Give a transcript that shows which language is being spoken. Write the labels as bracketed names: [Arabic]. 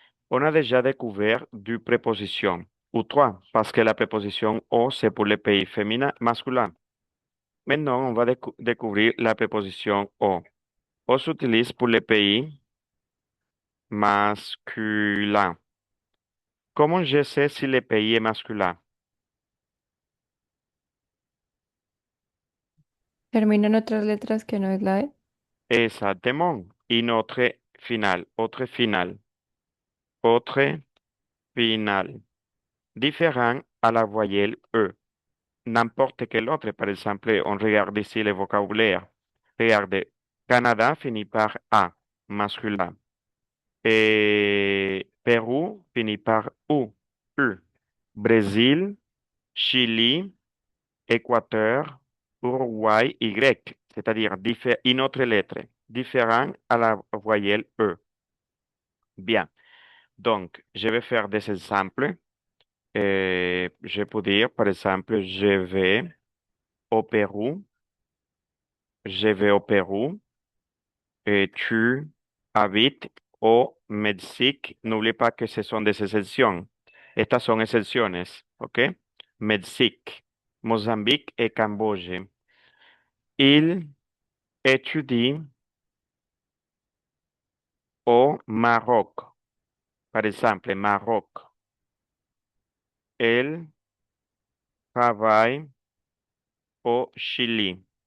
[French] On a déjà découvert deux prépositions, ou trois, parce que la préposition o, c'est pour les pays féminins, masculins. Maintenant, on va découvrir la préposition o. O s'utilise pour les pays masculins. Comment je sais si le pays est masculin? [Spanish] Termina en otras letras que no es la E. [French] Exactement. Une autre finale, autre finale, autre finale. Différent à la voyelle E. N'importe quel autre, par exemple, on regarde ici le vocabulaire. Regardez, Canada finit par A, masculin. Et Pérou finit par U, U. Brésil, Chili, Équateur, Uruguay, Y, c'est-à-dire une autre lettre, différent à la voyelle E. Bien, donc je vais faire des exemples. Je peux dire, par exemple, au Pérou, je vais au Pérou et tu habites au Mexique. N'oublie pas que ce sont des exceptions. [Spanish] Estas son excepciones, ¿ok? [French] Mexique, Mozambique et Cambodge. Il étudie au Maroc, par exemple, Maroc. Elle travaille au Chili.